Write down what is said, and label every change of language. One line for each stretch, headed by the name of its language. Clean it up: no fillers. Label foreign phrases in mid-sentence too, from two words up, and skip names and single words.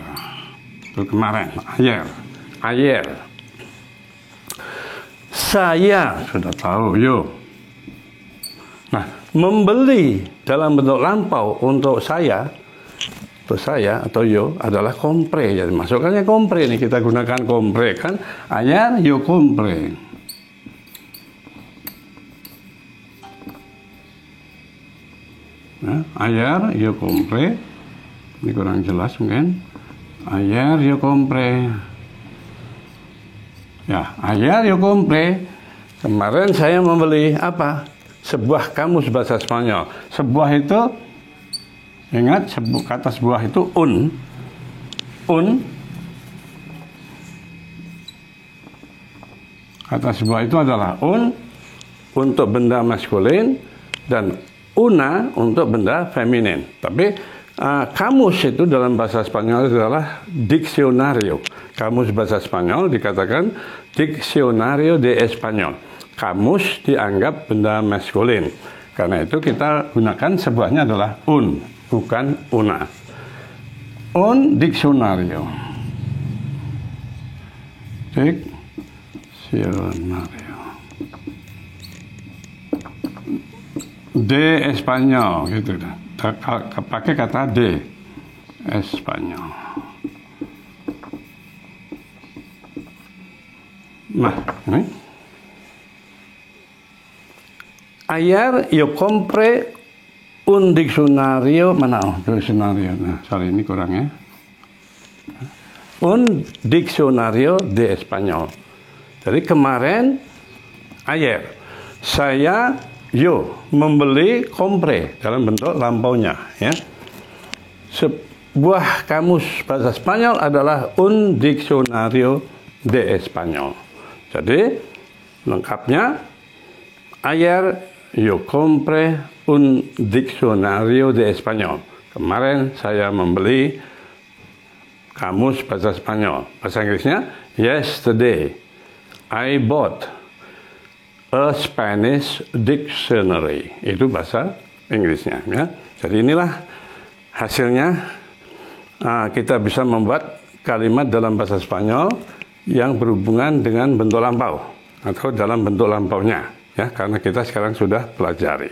Indonesian: Itu kemarin. Ayer. Saya sudah tahu, yo. Nah, membeli dalam bentuk lampau untuk saya atau yo adalah compre. Jadi masukkannya compre ini, kita gunakan compre kan.
Spanish: Ayer yo compre. Nah, ayer yo compre.
Indonesian: Ini kurang jelas mungkin.
Spanish: Ayer yo compre. Ya, ayer yo compre.
Indonesian: Kemarin saya membeli apa? Sebuah kamus bahasa Spanyol. Sebuah itu, ingat, kata sebuah itu un. Kata sebuah itu adalah un untuk benda maskulin dan una untuk benda feminin. Tapi kamus itu dalam bahasa Spanyol adalah diccionario. Kamus bahasa Spanyol dikatakan
Spanish: diccionario de Español.
Indonesian: Kamus dianggap benda maskulin. Karena itu kita gunakan sebuahnya adalah un, bukan una.
Spanish: Un diccionario. Diccionario. De Español,
Indonesian: gitu. Pakai kata
Spanish: de Español.
Indonesian: Nah, ini.
Spanish: Ayer yo compré un diccionario, diccionario.
Indonesian: Nah, sorry, ini kurang ya.
Spanish: Un diccionario de Español.
Indonesian: Jadi kemarin, ayer, saya membeli compre dalam bentuk lampaunya, ya. Sebuah kamus bahasa Spanyol adalah
Spanish: un diccionario de Español.
Indonesian: Jadi lengkapnya,
Spanish: ayer yo compré un diccionario de Español.
Indonesian: Kemarin saya membeli kamus bahasa Spanyol. Bahasa Inggrisnya,
English: yesterday I bought a Spanish dictionary.
Indonesian: Itu bahasa Inggrisnya, ya. Jadi inilah hasilnya. Kita bisa membuat kalimat dalam bahasa Spanyol yang berhubungan dengan bentuk lampau atau dalam bentuk lampaunya, ya, karena kita sekarang sudah pelajari.